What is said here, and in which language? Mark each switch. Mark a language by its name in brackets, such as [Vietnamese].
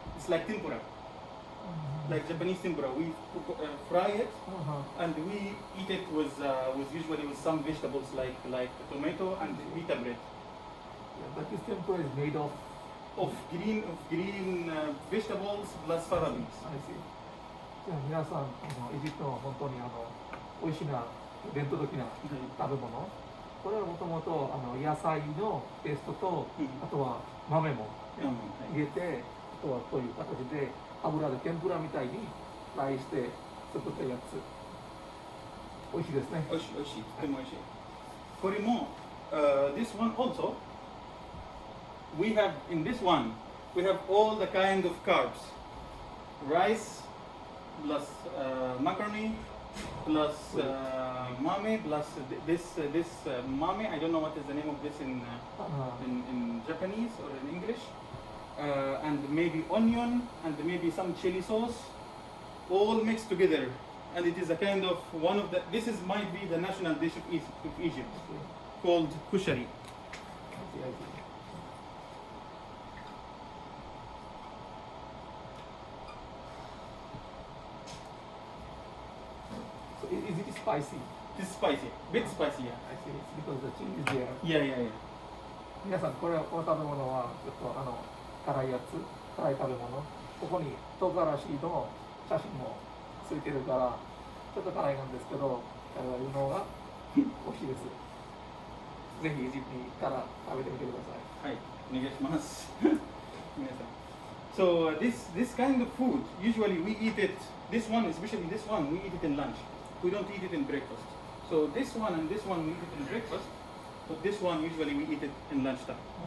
[English] It's like tempura, like Japanese tempura. We fry it and we eat it with usually with some vegetables like tomato and pita bread. Yeah, but this tempura is made of Of green vegetables plus fava beans. I see. [Japanese] じゃあ皆さんエジプトの本当に美味しな伝統的な食べ物。これはもともと野菜のペーストと、あとは豆も入れて、あとはこういう形で油で天ぷらみたいにフライして作ったやつ。美味しいですね。美味しい美味しい。とても美味しい。これも [English] this one also we have in this one we have all the kind of carbs, rice plus macaroni plus mame plus this mame. I don't know what is the name of this in Japanese or in English. And maybe onion and maybe some chili sauce, all mixed together, and it is a kind of one of the. This is might be the national dish of Egypt, called kushari. I see. spicy. It's spicy, bit spicy. Yeah. I see. It's because the chili is there. Yeah, yeah, yeah. [Japanese] 皆さんこの食べ物はちょっと辛いやつ、辛い食べ物。ここに唐辛子の写真もついてるからちょっと辛いなんですけど、彼が言うのが美味しいです。ぜひエジプトに行ったら食べてみてください。はい、お願いします。皆さん。 [English] So this kind of food usually we eat it. This one, especially this one, we eat it in lunch. We don't eat it in breakfast. So this one and this one we eat it in breakfast, but this one usually we eat it in lunchtime.